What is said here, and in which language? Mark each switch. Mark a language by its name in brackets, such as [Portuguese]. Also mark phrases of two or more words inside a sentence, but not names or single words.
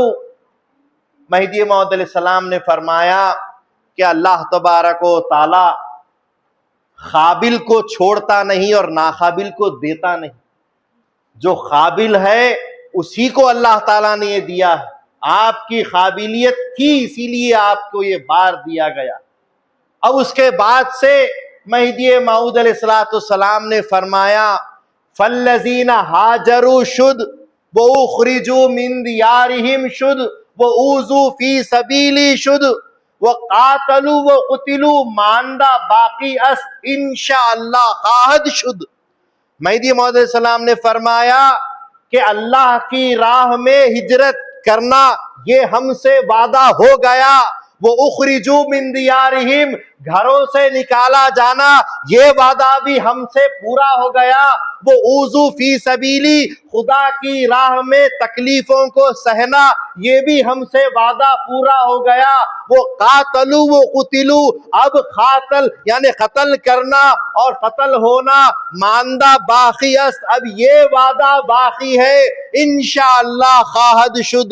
[Urdu] مہدی موعود علیہ السلام نے فرمایا کہ اللہ تبارک و تعالی قابل کو چھوڑتا نہیں اور ناقابل کو دیتا نہیں، جو قابل ہے اسی کو اللہ تعالیٰ نے یہ دیا ہے، آپ کی قابلیت تھی اسی لیے آپ کو یہ بار دیا گیا۔ [Arabic] اب اس کے بعد سے مہدی موعود علیہ السلام نے فرمایا فالذین ہاجروا شد واخرجوا من دیارہم شد واوذوا فی سبیلی شد وقاتلوا وقتلوا [Persian] ماندہ باقی است انشاءاللہ خواہد شد۔ [Urdu] مہدی موعود علیہ السلام نے فرمایا کہ اللہ کی راہ میں ہجرت کرنا یہ ہم سے وعدہ ہو گیا، وہ [Arabic] اخرجوا من دیارہم [Urdu] گھروں سے نکالا جانا یہ وعدہ بھی ہم سے پورا ہو گیا، وہ [Arabic] اوذوا فی سبیلی [Urdu] خدا کی راہ میں تکلیفوں کو سہنا یہ بھی ہم سے وعدہ پورا ہو گیا، وہ [Arabic] قاتلوا و قتلوا [Urdu] اب قاتل یعنی قتل کرنا اور قتل ہونا [Persian] ماندہ باقی است [Urdu] اب یہ وعدہ باقی ہے [Persian] انشاءاللہ خواہد شد۔